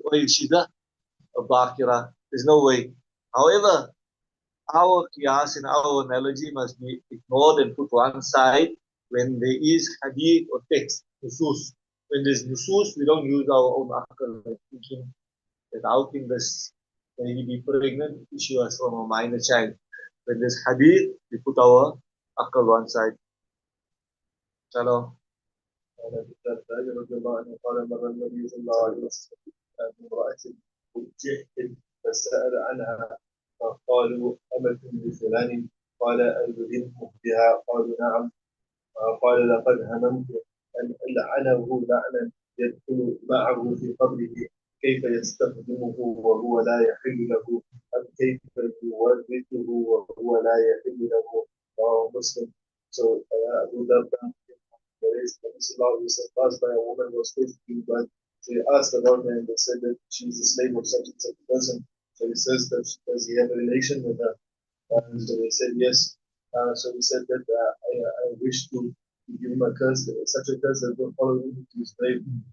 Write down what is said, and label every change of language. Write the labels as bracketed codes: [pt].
[en] Or if she's a bakira, there's no way. However, our qiyas and our analogy must be ignored and put one side when there is hadith or text, nusus. When there's nusus, we don't use our own akal, like thinking that how can this lady be pregnant if she was from a minor child. When there's hadith, we put our akal one side. Shalom. [ar] قال ابي الدرداء رضي الله عنه قال مر النبي صلى الله عليه وسلم بامرأة جهل فسأل عنها فقالوا أمة لفلان قال ألزمه بها قالوا نعم قال لقد هممت أن ألعنه لعنا يدخل معه في قبره كيف يستخدمه وهو لا يحل له أم كيف يورثه وهو لا يحل له رواه مسلم. [en] So Abu Darda, there is passed by a woman who was faithful, but they asked about her and they said that she is a slave of such and such a person. So he says that does he have a relation with her? So they said yes. So he said that I wish to give him a curse, such a curse that will follow him to his grave.